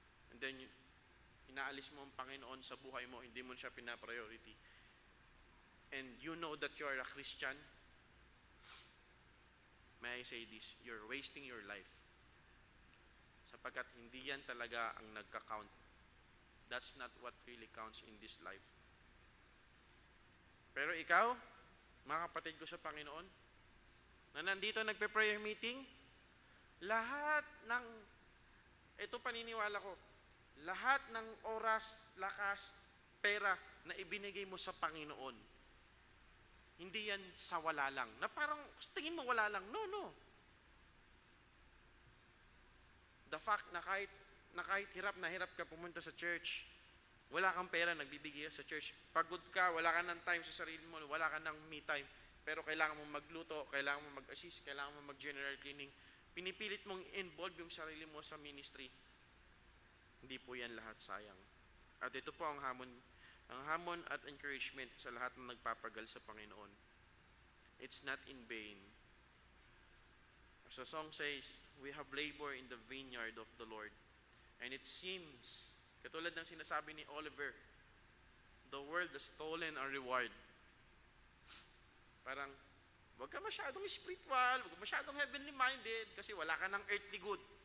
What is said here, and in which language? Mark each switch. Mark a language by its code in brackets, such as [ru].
[en] And then, [tl] inaalis mo ang Panginoon sa buhay mo, hindi mo siya pinapriority. [en] And you know that you are a Christian, may I say this, you're wasting your life. [tl] Sapagkat hindi yan talaga ang nagka-count. [en] That's not what really counts in this life. [tl] Pero ikaw, mga kapatid ko sa Panginoon, na nandito nagpe-prayer meeting, lahat ng, ito paniniwala ko, lahat ng oras, lakas, pera na ibinigay mo sa Panginoon, hindi yan sa wala lang. Na parang, tingin mo wala lang. [en] No. The fact [tl] na kahit hirap na hirap ka pumunta sa church, wala kang pera, nagbibigay ka sa church. Pagod ka, wala ka ng time sa sarili mo, wala ka ng me time, pero kailangan mo magluto, kailangan mo mag-assist, kailangan mo mag-general cleaning. Pinipilit mong involve yung sarili mo sa ministry. Hindi po yan lahat sayang. At ito po ang hamon at encouragement sa lahat ng nagpapagal sa Panginoon. [en] It's not in vain. As the song says, we have labor in the vineyard of the Lord. And it seems [tl] Katulad ng sinasabi ni Oliver, [en] the world has stolen our reward. [tl] Parang, wag ka masyadong spiritual, wag ka masyadong heavenly minded, kasi wala ka ng earthly good.